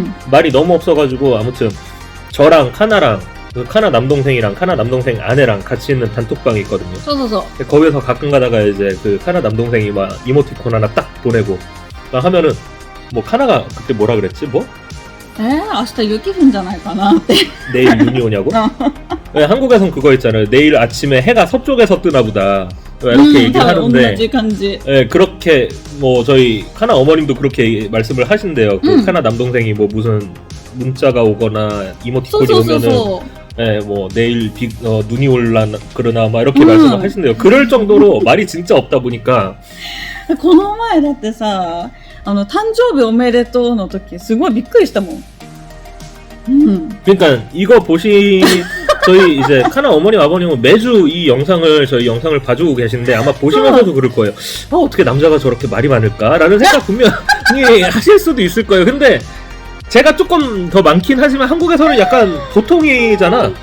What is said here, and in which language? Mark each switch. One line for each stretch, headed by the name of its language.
Korean: 말이 너무 없어가지고 아무튼 저랑 카나랑 그 카나 남동생이랑 카나 남동생 아내랑 같이 있는 단톡방이 있거든요.
Japanese: そうそうそう
Korean: 거기서 가끔 가다가 이제 그 카나 남동생이 막 이모티콘 하나 딱 보내고 막 하면은 뭐 카나가 그때 뭐라 그랬지? 뭐?
Japanese: 明日雪降るんじゃないかなって
Korean: 내일 눈이 오냐고? 네, 한국에선 그거 있잖아요. 내일 아침에 해가 서쪽에서 뜨나 보다. 이렇게 얘기를 하는데
Japanese: 同じ感じ
Korean: 네, 그렇게 뭐 저희 카나 어머님도 그렇게 말씀을 하신대요. 그 카나 남동생이 뭐 무슨 문자가 오거나 이모티콘이 오면은
Japanese: そう
Korean: 네, 뭐 내일 눈이 올라나 그러나 막 이렇게 말씀을 하신대요. 그럴 정도로 말이 진짜 없다 보니까
Japanese: この前だってさ誕生日おめでとうの時すごいびっくりしたもん
Korean: 그러니까 이거 저희 이제 카나 어머님 아버님은 매주 이 영상을 저희 영상을 봐주고 계신데 아마 보시면서도 그럴 거예요. 어떻게 남자가 저렇게 말이 많을까라는 생각 분명히 하실 수도 있을 거예요. 근데 제가 조금 더 많긴 하지만 한국에서는 약간 보통이잖아.